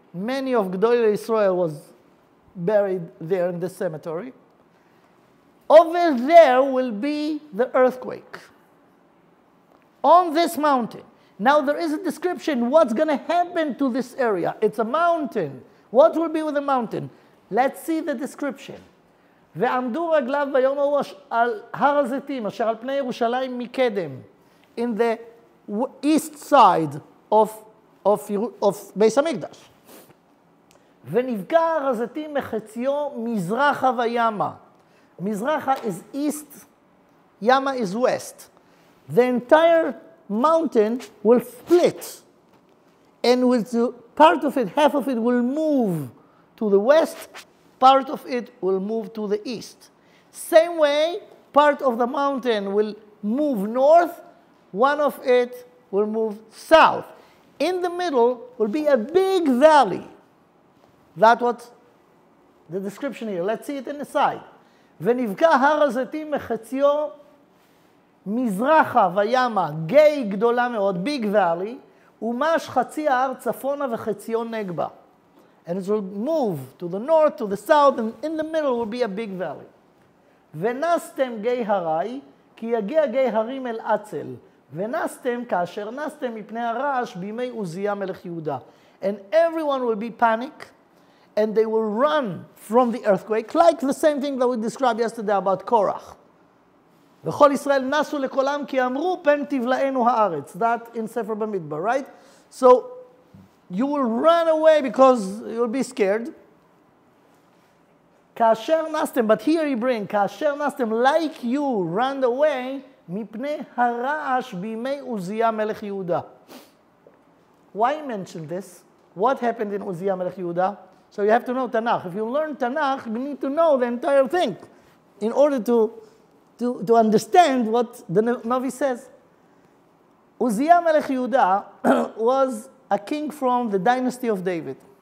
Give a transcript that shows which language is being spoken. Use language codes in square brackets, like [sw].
[en] Many of Gedolei Israel was buried there in this cemetery. Over there will be the earthquake on this mountain. Now there is a description what's going to happen to this area. It's a mountain. What will be with the mountain? Let's see the description. [he] ועמדו רגליו ביום ההוא על הר הזיתים, אשר על פני ירושלים מקדם, [en] in the east side of [he] בית המקדש. ונבקע הר הזיתים מחציו מזרחה וימה. [en] מזרחה is east, Yama is west. The entire mountain will split, and with part of it, half of it will move to the west, part of it will move to the east. Same way, part of the mountain will move north, one of it will move south. In the middle will be a big valley. That's what the description here. Let's see it in the side. [he] ונבקע הר הזיתים מחציו מזרחה וימה, גיא גדולה מאוד, [en] big valley, [he] ומש חצי ההר צפונה וחציו נגבה. [en] And it will move to the north, to the south, and in the middle will be a big valley. [he] ונסתם גיא הרי, כי יגיע גיא הרים אל עצל. ונסתם כאשר נסתם מפני הרעש בימי עוזיה מלך יהודה. [en] And everyone will be panic, and they will run from the earthquake, like the same thing that we described yesterday about Korach. [he] וכל ישראל נסו לקולם כי אמרו פן תבלענו הארץ. [en] That in Sefer Bamidbar, right? So you will run away because you'll be scared. [he] כאשר נסתם, [en] but here you bring, [he] כאשר נסתם, [en] like you run away [he] מפני הרעש בימי עוזיה מלך יהודה. [en] Why mention this? What happened in Uzziah Melech Yehuda? So you have to know Tanakh. If you learn Tanakh, you need to know the entire thing in order to understand what the Navi says. Uzziah Melech Yehuda was a king from the dynasty of David.